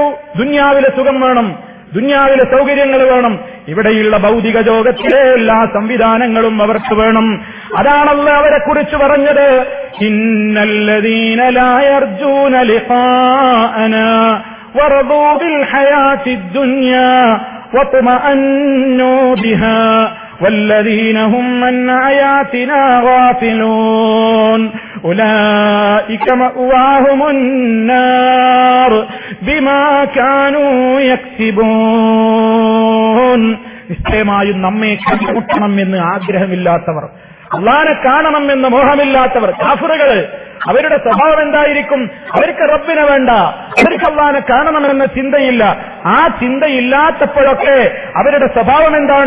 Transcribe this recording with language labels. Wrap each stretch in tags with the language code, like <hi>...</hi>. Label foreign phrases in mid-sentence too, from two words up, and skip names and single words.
<ml>ദുനിയാവിലെ സുഖം വേണം, ദുനിയാവിലെ സൗകര്യങ്ങൾ വേണം, ഇവിടെയുള്ള ഭൗതിക ലോകത്തിലെ എല്ലാ സംവിധാനങ്ങളും അവർക്ക് വേണം. അതാണല്ലോ അവരെ കുറിച്ച് പറഞ്ഞത്,</ml> <ar>إن الذين لا يرجون لقاءنا ورضوا بالحياة الدنيا واطمأنوا بها والذين هم من آياتنا غافلون أولئك مأواهم النار بما كانوا يكسبون.</ar> <ml>നിശ്ചയമായും നമ്മെ കണ്ടുമുട്ടണമെന്ന് ആഗ്രഹമില്ലാത്തവർ, അള്ളാനെ കാണണമെന്ന് മോഹമില്ലാത്തവർ, കാഫിറുകൾ, അവരുടെ സ്വഭാവം എന്തായിരിക്കും? അവർക്ക് റബ്ബിനെ വേണ്ട, അവർക്ക് അള്ളാനെ കാണണമെന്ന ചിന്തയില്ല. ആ ചിന്തയില്ലാത്തപ്പോഴൊക്കെ അവരുടെ സ്വഭാവം എന്താണ്?</ml>